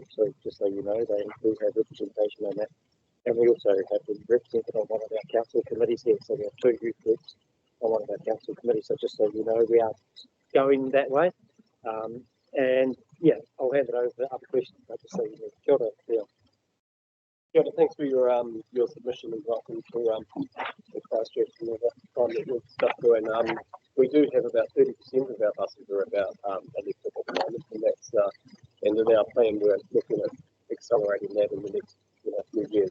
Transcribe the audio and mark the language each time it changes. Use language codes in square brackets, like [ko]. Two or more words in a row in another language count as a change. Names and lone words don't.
[en] So just so you know, they do have representation on that. And we also have been represented on one of our council committees here. So we have two youth groups on one of our council committees. So just so you know, we are going that way. And yeah, I'll hand it over to other questions. But just so you know, [mi] kia ora, Phil. Kia ora, [en] thanks for your submission and welcome to the Christchurch and the time that we've stuff doing. We do have about 30% of our buses are about electric at the moment, and that's and in our plan we're looking at accelerating that in the next few years.